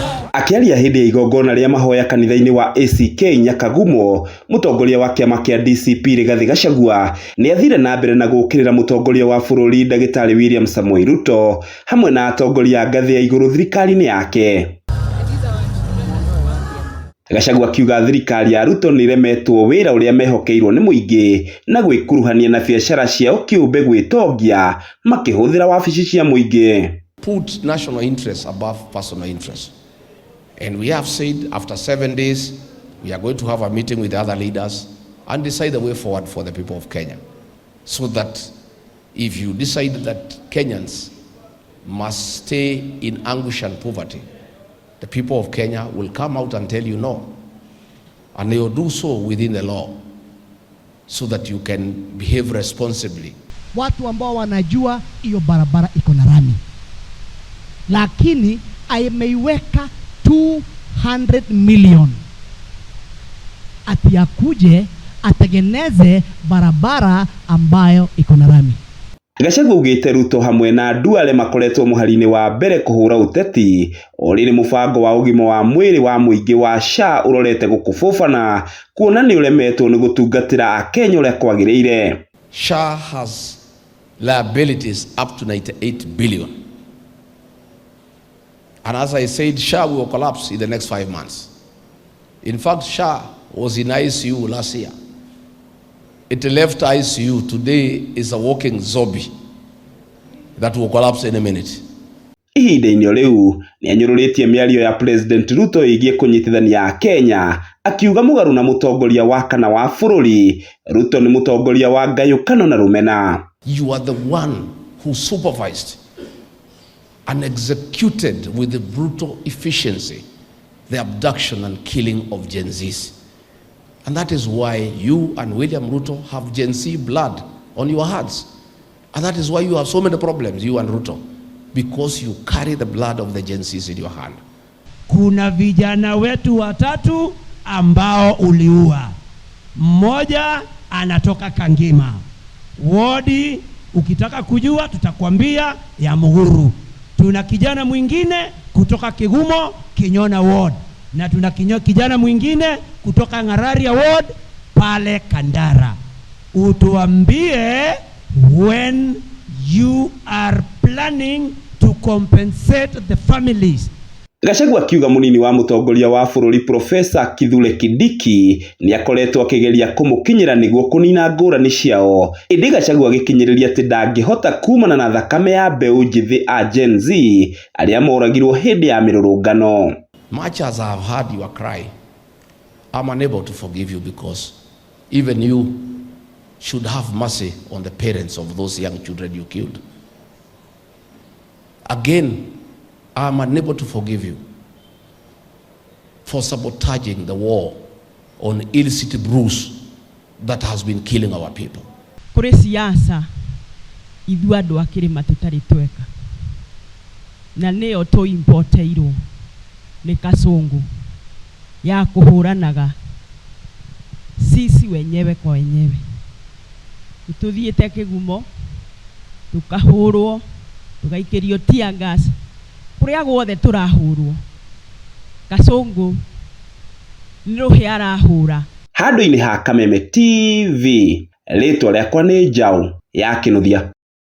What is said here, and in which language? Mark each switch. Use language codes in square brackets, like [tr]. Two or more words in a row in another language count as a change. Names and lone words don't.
[ki] Akiaria hindi ya igongona ria mahoya kanitha-ini wa ACK Nyakagumo, mutongoria wa kiama kia DCP Rigathi Gachagua ni athire na mbere na gukirira mutongoria wa bururi Ndagitari William Samoei Ruto hamwe na atongoria ngathi ya iguru thirikari-ini yake. Gachagua akiuga thirikari ya Ruto ni remetwo wira uria mehokeirwo ni muingi na gwikuruhania na biashara ciao kiumbe gwitongia makihuthira wabici cia muingi. [en] Put national interest above personal interest. And we have said after 7 days we are going to have a meeting with the other leaders and decide the way forward for the people of Kenya. So that if you decide that Kenyans must stay in anguish and poverty, the people of Kenya will come out and tell you no. And they will do so within the law so that you can behave responsibly. [sw] Watu ambao wanajua hiyo barabara iko na rami, lakini ameiweka 200 million ati akuje atengeneze barabara ambayo iko na rami. [ki] Gachagua ugite Ruto hamwe na andu ale makoretwo muhari-ini wa mbere kuhura uteti ori mubango wa ugima wa mwiri wa muingi wa SHA urorete gukububana kuona ni uremetwo ni gutungatira akenya uria kwagiriire. [en] SHA has liabilities up to 98 billion. And as I said, SHA will collapse in the next 5 months. In fact, SHA was in ICU last year. It left ICU. Today is a walking zombie that will collapse in a minute. [ki] Ihinda-ini riu ni anyururitie miario ya President Ruto igie kunyitithania Kenya, akiuga mugaru na mutongoria wa kana wa bururi. Ruto ni mutongoria wa ngayukano na rumena. [en] You are the one who supervised and executed with the brutal efficiency the abduction and killing of Gen Zs. And that is why you and William Ruto have Gen Z blood on your hands. And that is why you have so many problems, you and Ruto, because you carry the blood of the Gen Zs in your hand. [sw] Kuna vijana wetu watatu ambao uliua. Mmoja anatoka Kangima. Wodi ukitaka kujua tutakwambia ya Muhuru. Tuna kijana mwingine kutoka Kigumo, Kinyona Ward. Na tuna kijana mwingine kutoka Ngararia Ward pale Kandara. [en] Utuambie when you are planning to compensate the families. [ki] Gachagua akiuga munini wa mutongoria wa bururi Profesa Kithure Kindiki ni akoretwo akigeria kumukinyira niguo kunina ngurani ciao. Indi Gachagua agikinyiriria ati ndangihota kumana na thakame ya mbeu njithi a Gen Z aria moragirwo hindi ya mirurungano. [en] Much as I have heard your cry, I'm unable to forgive you because even you should have mercy on the parents of those young children you killed. Again, I'm unable to forgive you for sabotaging the war on illicit brews that has been killing our people. [ki] Kuri siasa ithu andu akirima tutari tweka na niyo to importeirwo ni Kasongo ya kuhuranaga [sw] sisi wenyewe kwa wenyewe. [ki] Tuthiete Kigumo tukahurwo tukaikirio [en] tear gas [ki] kuria guothe turahurwo. Kasongo niruhi arahura. Handu-ini ha Kameme TV, ritwa riakwa ni Njau ya Kinuthia.